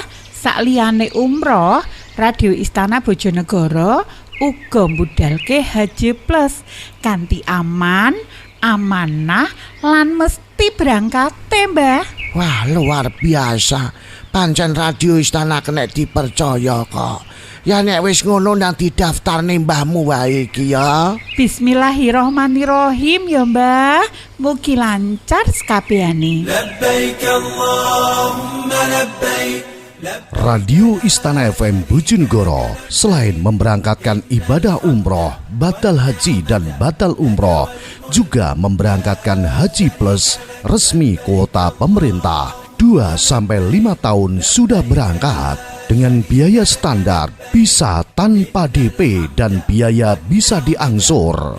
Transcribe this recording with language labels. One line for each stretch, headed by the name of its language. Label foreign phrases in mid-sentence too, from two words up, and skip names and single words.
Javanese: Sakliyane umroh, Radio Istana Bojonegoro uga mbudalke haji plus kanthi aman, amanah lan mesti berangkate, Mbah. Wah, luar biasa. Pancen radio istana kena dipercaya kok. Ya nek wis ngono nang didaftarne mbahmu wae iki ya. Bismillahirrohmanirrohim ya, Mbah. Mugi lancar sekabehane.
Arabic: لبيك اللهم لبيك
Indonesian: Radio Istana FM Bojonegoro selain memberangkatkan ibadah umroh, batal haji dan batal umroh, juga memberangkatkan haji plus resmi kuota pemerintah. 2-5 tahun sudah berangkat dengan biaya standar, bisa tanpa DP dan biaya bisa diangsur.